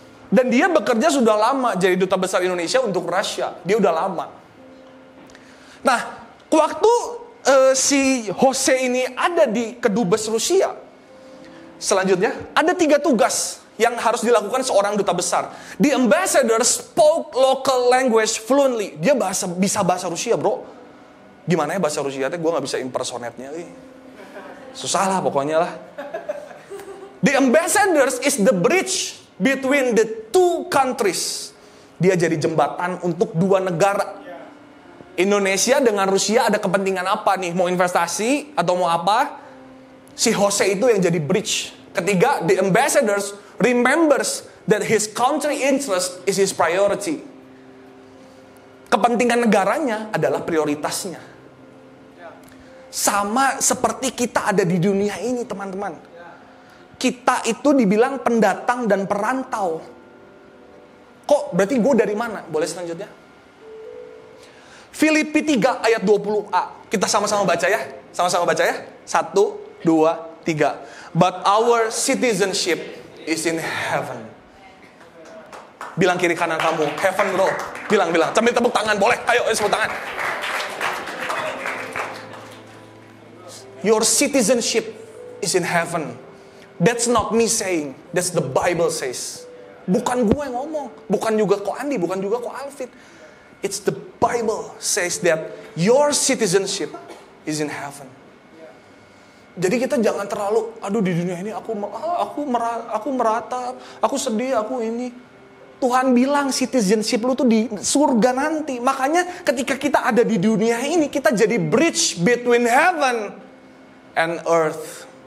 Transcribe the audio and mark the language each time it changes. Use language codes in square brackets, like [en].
[id] Dan dia bekerja sudah lama jadi duta besar Indonesia untuk Rusia. Dia udah lama. Nah, waktu si Jose ini ada di kedubes Rusia, selanjutnya ada 3 tugas yang harus dilakukan seorang duta besar. [en] The ambassador spoke local language fluently. [id] Dia bisa bahasa Rusia, bro. Gimana ya bahasa Rusia? Gue nggak bisa impersonate-nya. Susah lah pokoknya lah. [en] The ambassadors is the bridge between the 2 countries. [id] Dia jadi jembatan untuk 2 negara. Indonesia dengan Rusia ada kepentingan apa nih? Mau investasi atau mau apa? Si Jose itu yang jadi bridge. Ketiga, [en] the ambassadors remembers that his country interest is his priority. [id] Kepentingan negaranya adalah prioritasnya. Sama seperti kita ada di dunia ini, teman-teman. Kita itu dibilang pendatang dan perantau. Kok berarti gue dari mana? Boleh selanjutnya? Filipi 3 ayat 20a. Kita sama-sama baca ya. Sama-sama baca ya. 1, 2, 3. [en] But our citizenship is in heaven. [id] Bilang kiri kanan kamu, heaven bro. Bilang. Sambil tepuk tangan, boleh? Ayo tepuk tangan. [en] Your citizenship is in heaven. That's not me saying. That's the Bible says. [id] Bukan gue yang ngomong. Bukan juga kok Andi. Bukan juga kok Alvin. [en] It's the Bible says that your citizenship is in heaven. [id] Jadi kita jangan terlalu, aduh di dunia ini aku meratap, aku sedih, aku ini. Tuhan bilang citizenship lu tuh di surga nanti. Makanya ketika kita ada di dunia ini, kita jadi bridge [en] between heaven and earth.